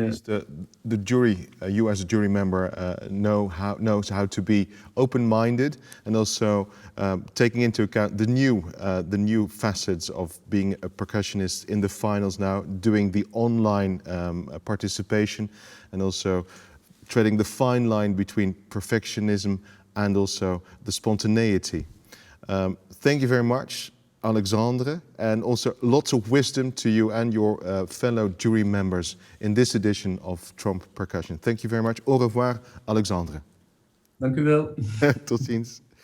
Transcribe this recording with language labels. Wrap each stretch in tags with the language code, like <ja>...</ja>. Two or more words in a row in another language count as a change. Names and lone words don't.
<en>least the jury, you as a jury member, knows how to be open-minded, and also taking into account the new facets of being a percussionist in the finals now, doing the online participation, and also treading the fine line between perfectionism and also the spontaneity. Thank you very much, Alexandre, and also lots of wisdom to you and your fellow jury members in this edition of TROMP Percussion. Thank you very much.</en> <fr>Au revoir, Alexandre.</fr> <nl>Dank u wel. Tot ziens.</nl>